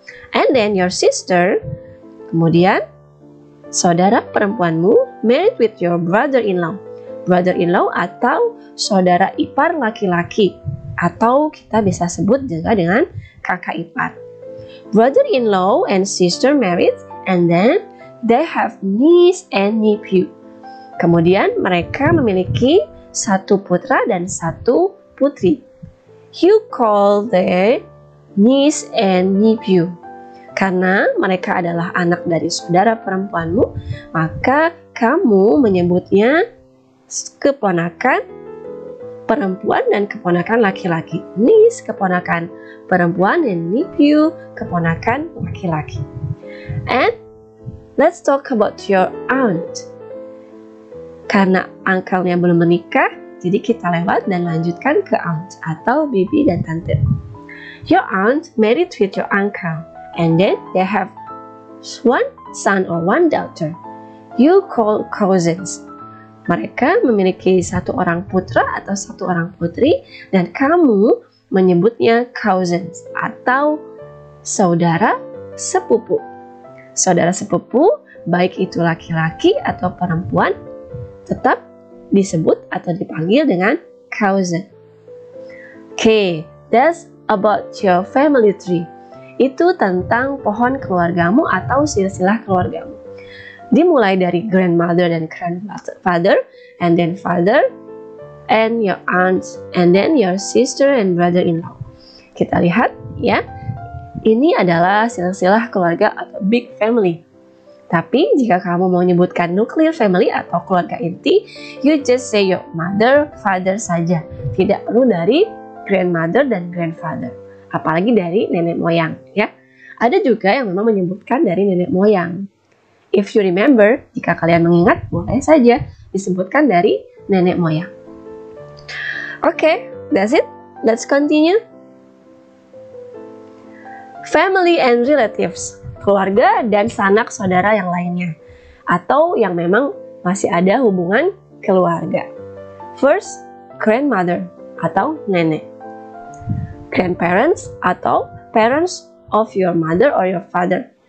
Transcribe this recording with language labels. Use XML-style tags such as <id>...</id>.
<en>And then your sister,</en> <id>kemudian saudara perempuanmu</id> <en>married with your brother-in-law.</en> <id>Brother-in-law atau saudara ipar laki-laki, atau kita bisa sebut juga dengan kakak ipar.</id> <en>Brother-in-law and sister married, and then they have niece and nephew.</en> <id>Kemudian mereka memiliki 1 putra dan 1 putri.</id> <en>You call the niece and nephew.</en> <id>Karena mereka adalah anak dari saudara perempuanmu, maka kamu menyebutnya keponakan perempuan dan keponakan laki-laki. Niece, keponakan perempuan, dan nephew, keponakan laki-laki.</id> <en>And let's talk about your aunt.</en> <id>Karena uncle-nya belum menikah, jadi kita lewat dan lanjutkan ke aunt atau bibi dan tante.</id> <en>Your aunt married with your uncle, and then they have 1 son or 1 daughter. You call cousins.</en> <id>Mereka memiliki 1 orang putra atau 1 orang putri, dan kamu menyebutnya cousins atau saudara sepupu. Saudara sepupu, baik itu laki-laki atau perempuan, tetap disebut atau dipanggil dengan cousin.</id> <en>Okay, that's about your family tree.</en> <id>Itu tentang pohon keluargamu atau silsilah keluargamu. Dimulai dari</id> <en>grandmother dan grandfather, and then father, and your aunts, and then your sister and brother-in-law.</en> <id>Kita lihat ya, ini adalah silsilah keluarga atau big family. Tapi jika kamu mau menyebutkan nuclear family atau keluarga inti,</id> <en>you just say your mother, father</en> <id>saja. Tidak perlu dari grandmother dan grandfather. Apalagi dari nenek moyang ya. Ada juga yang memang menyebutkan dari nenek moyang.</id> <en>If you remember,</en> <id>jika kalian mengingat, boleh saja disebutkan dari nenek moyang.</id> <en>Okay, that's it. Let's continue.</en> <id>Family and relatives, keluarga dan sanak saudara yang lainnya, atau yang memang masih ada hubungan keluarga.</id> <en>First, grandmother</en> <id>atau nenek.</id> <en>Grandparents atau parents of your mother or your father.</en>